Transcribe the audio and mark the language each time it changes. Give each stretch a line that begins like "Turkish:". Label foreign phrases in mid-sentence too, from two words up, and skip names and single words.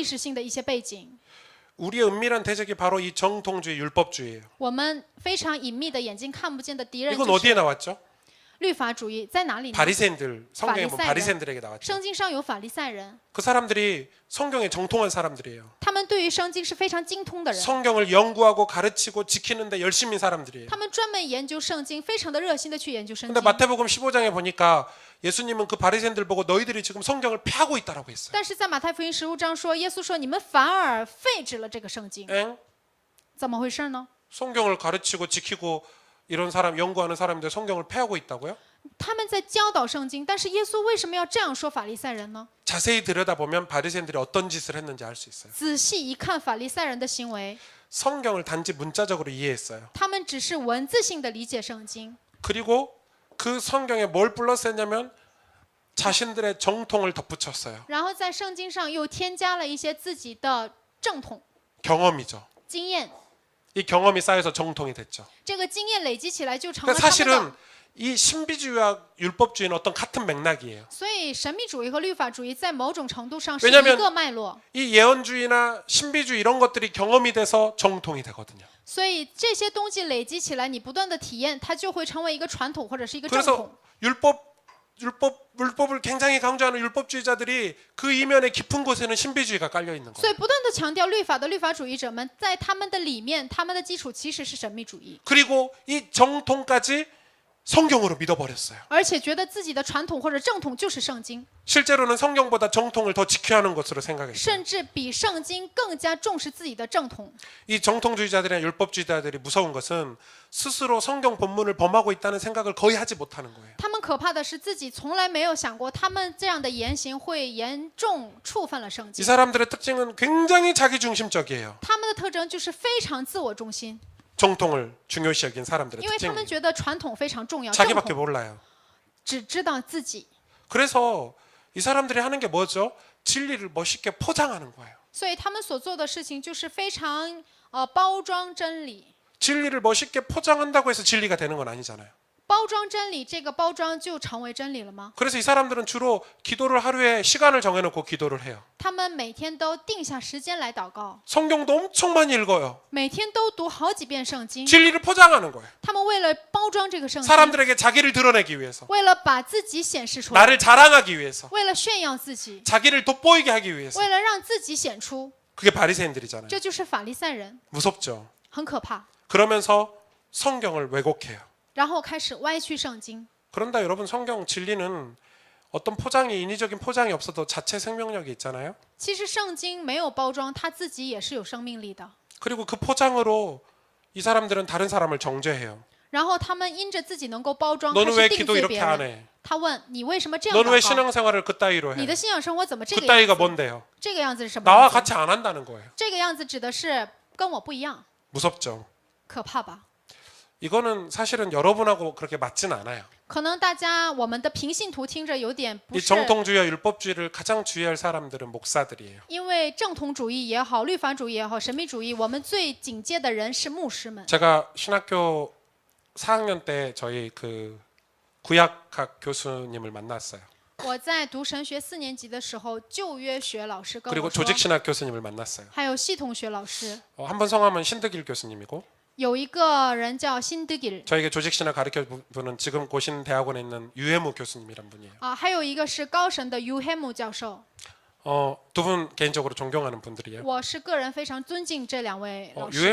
Chinese: 历史性的一些背景。
Korean: 우리의 은밀한 대적이 바로 이 정통주의, 율법주의예요.
Chinese: 我们非常隐秘的眼睛看不见的敌人
Korean: 이건
Chinese: 就
Korean: 어디에
Chinese: 是
Korean: 나왔죠?
Chinese: 律法主义，在哪里呢？
Korean: 바리새인들, 성경에 보면 바리새인. 바리새인들에게 나왔죠.
Chinese: 圣经上有法利赛人，
Korean: 그 사람들이 성경에 정통한 사람들이에요.
Chinese: 他们对于圣经是非常精通的人，
Korean: 성경을 연구하고 가르치고 지키는데 열심인 사람들이에요.
Chinese: 他们专门研究圣经，非常的热心的去研究圣
Korean: 근데
Chinese: 经。
Korean: 마태복음 15장에 보니까 예수님은 그 바리새인들 보고 너희들이 지금 성경을 패하고 있다라고 했어요.
Chinese: 但是在马太福音15章说，耶稣说你们反而废止了这个圣经，
Korean: 엥?
Chinese: 怎么回事呢？
Korean: 성경을 가르치고 지키고 이런 사람 연구하는 사람인데 성경을 패하고 있다고요?
Chinese: 他们在教导圣经，但是耶稣为什么要这样说法利赛人呢？
Korean: 자세히 들여다보면 바리새인들이 어떤 짓을 했는지 알 수 있어요.
Chinese: 仔细一看法利赛人的行为，
Korean: 성경을 단지 문자적으로 이해했어요.
Chinese: 他们只是文字性的理解圣经，
Korean: 그리고 그 성경에 뭘 플러스했냐면 자신들의 정통을 덧붙였어요.
Chinese: 然后在圣经上又添加了一些自己的正统
Korean: 경험이죠.
Chinese: 经验，
Korean: 이 경험이 쌓여서 정통이 됐죠.
Chinese: 这个经验累积起来就成了
Korean: 그러니까
Chinese: 他们
Korean: 사실은
Chinese: 的。
Korean: 이 신비주의와 율법주의는 어떤 같은 맥락이에요.
Chinese: 所以神秘主义和律法主义在某种程度上是一
Korean: 왜냐면
Chinese: 个脉络。
Korean: 이 예언주의나 신비주의 이런 것들이 경험이 돼서 정통이 되거든요.
Chinese: 所以这些东西累积起来，你不断的体验，它就会成为一个传统或者是一个正
Korean: 그래서
Chinese: 统。
Korean: 율법을 굉장히 강조하는 율법주의자들이 그 이면의 깊은 곳에는 신비주의가 깔려 있는
Chinese: 所
Korean: 거예요.
Chinese: 以不断的强调律法的律法主义者们，在他们的里面，他们的基础其实是神秘主义，
Korean: 그리고 이 정통까지 성경으로 믿어버렸어요.
Chinese: 而且觉得自己的传统或者正统就是圣经，
Korean: 실제로는 성경보다 정통을 더 지켜야 하는 것으로 생각했어요.
Chinese: 甚至比圣经更加重视自己的正统。
Korean: 이 정통주의자들이나 율법주의자들이 무서운 것은 스스로 성경 본문을 범하고 있다는 생각을 거의 하지 못하는 거예요.
Chinese: 他们可怕的是自己从来没有想过，他们这样的言行会严重触犯了圣
Korean: 이
Chinese: 经。
Korean: 사람들의 특징은 굉장히 자기중심적이에요.
Chinese: 他们的特征就是非常自我中心，
Korean: 정통을 중요시 여긴 사람들의
Chinese: 因为他们
Korean: 특징이에요.
Chinese: 觉得传统非常重要，正
Korean: 자기밖에
Chinese: 统
Korean: 몰라요.
Chinese: 只知道自己。
Korean: 그래서 이 사람들이 하는 게 뭐죠? 진리를 멋있게 포장하는 거예요.
Chinese: 所以他们所做的事情就是非常包装真理，
Korean: 진리를 멋있게 포장한다고 해서 진리가 되는 건 아니잖아요.
Chinese: 包装真理，这个包装就成为真理了吗？
Korean: 그래서 이 사람들은 주로 기도를 하루에 시간을 정해놓고 기도를 해요.
Chinese: 他们每天都定下时间来祷告，
Korean: 성경도 엄청 많이 읽어요.
Chinese: 每天都读好几遍圣经。
Korean: 진리를 포장하는 거예요.
Chinese: 他们为了包装这个圣经，
Korean: 사람들에게 자기를 드러내기 위해서,
Chinese: 为了把自己显示出来，
Korean: 나를 자랑하기 위해서,
Chinese: 为了炫耀自己，
Korean: 자기를 돋보이게 하기 위해서.
Chinese: 为了让自己显出，
Korean: 그게 바리새인들이잖아요.
Chinese: 这就是法利赛人，
Korean: 무섭죠.
Chinese: 很可怕。
Korean: 그러면서 성경을 왜곡해요.
Chinese: 然后开始歪曲圣经。
Korean: 그런다 여러분, 성경 진리는 어떤 포장이, 인위적인 포장이 없어도 자체 생명력이 있잖아요.
Chinese: 其实圣经没有包装，它自己也是有生命力的。
Korean: 그리고 그 포장으로 이 사람들은 다른 사람을 정죄해요.
Chinese: 然后他们因着自己能够包装，
Korean: 너는
Chinese: 开
Korean: 왜
Chinese: 始定
Korean: 기도
Chinese: 罪
Korean: 이렇게
Chinese: 别
Korean: 안
Chinese: 人。
Korean: 해?
Chinese: 他问你为什么这样
Korean: 너는 왜
Chinese: 祷告？
Korean: 신앙생활을 그따위로
Chinese: 你
Korean: 해?
Chinese: 的信仰生活怎么这个样
Korean: 그따위가
Chinese: 子？
Korean: 뭔데요?
Chinese: 这个样子是什么
Korean: 나와
Chinese: 样子？
Korean: 같이 안 한다는 거예요.
Chinese: 这个样子指的是跟我不一样，
Korean: 무섭죠.
Chinese: 可怕吧？
Korean: 이거는 사실은 여러분하고 그렇게 맞진 않아요.
Chinese: 可能大家我们的平信徒听着有点不
Korean: 이
Chinese: 是，
Korean: 정통주의와 율법주의를 가장 주의할 사람들은 목사들이에요.
Chinese: 因为正统主义也好，律法主义也好，神秘主义，我们最警戒的人是牧师们。
Korean: 제가 신학교 4학년 때 저희 그 구약학 교수님을 만났어요.
Chinese: 我在读神学4年级的时候，旧约学老师跟
Korean: 그리고
Chinese: 我说，
Korean: 조직신학 교수님을 만났어요.
Chinese: 还有系统学老师，
Korean: 한 분 성함은 신득일 교수님이고,
Chinese: 有一个人叫辛德吉尔
Korean: 저에게 조직신학 가르쳐 분은 지금 고신 대학원에 있는 유해무 교수님이란 분이에요.
Chinese: 啊，还有一个是高神的 유해무教授。
Korean: 두 분 개인적으로 존경하는 분들이에요.
Chinese: 我是个人非常尊敬这两位老师。